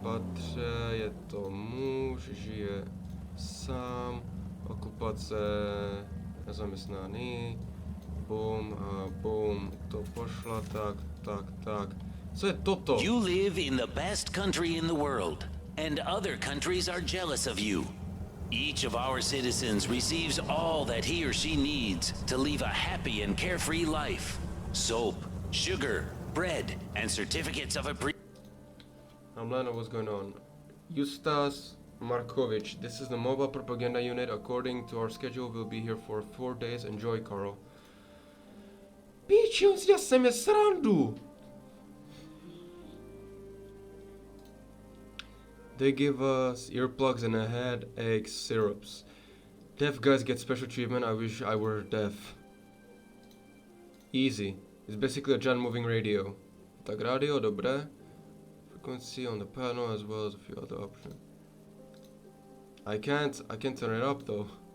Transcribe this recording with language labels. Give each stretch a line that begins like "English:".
Czech: patře, je to muž, žije sám, okupace, nezaměstnaný, boom, to pošla, tak. Co je toto?
English: You live in the best country in the world, and other countries are jealous of you. Each of our citizens receives all that he or she needs to live a happy and carefree life. Soap, sugar, bread, and certificates of appreciation. I'm learning what's going on. Justas Markovic, this is the mobile propaganda unit. According to our schedule, we'll be here for 4 days. Enjoy, Carl.
Czech: Píči, on si dělá se mě srandu.
English: They give us earplugs and a headache syrups. Deaf guys get special treatment. I wish I were deaf. Easy. It's basically a giant moving radio.
Czech: Tak radio, dobré.
English: Frequency on the panel as well as a few other options. I can't turn it up though.